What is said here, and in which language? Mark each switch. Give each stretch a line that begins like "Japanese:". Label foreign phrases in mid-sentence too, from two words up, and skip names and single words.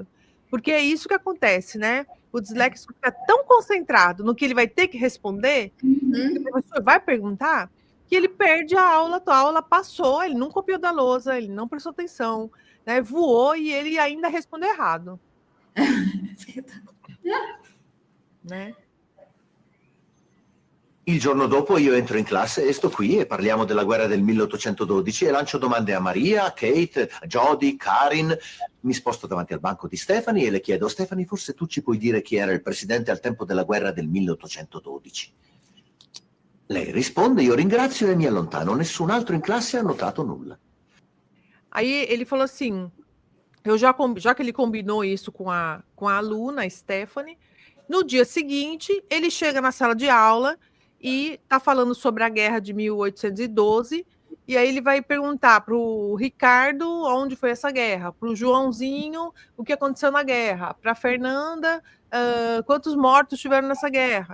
Portuguese: Porque é isso que acontece, né? O disléxico fica tão concentrado no que ele vai ter que responder, que o professor vai perguntar, que ele perde a aula passou, ele não copiou da lousa, ele não prestou atenção, né? Voou e ele ainda respondeu errado. Né?
Italian: Il giorno dopo io entro in classe e sto qui e parliamo della guerra del 1812 e lancio domande a Maria, Kate, Jody, Karin. Mi sposto davanti al banco di Stephanie e le chiedo: Stephanie, forse tu ci puoi dire chi era il presidente al tempo della guerra del 1812? Lei risponde, io ringrazio e mi allontano. Nessun altro in classe ha notato nulla.
Portuguese: Aí ele falou assim, já que ele combinou isso com a aluna, a Stephanie, no dia seguinte ele chega na sala de aula e está falando sobre a guerra de 1812, e aí ele vai perguntar para o Ricardo onde foi essa guerra, para o Joãozinho o que aconteceu na guerra, para a Fernanda quantos mortos tiveram nessa guerra.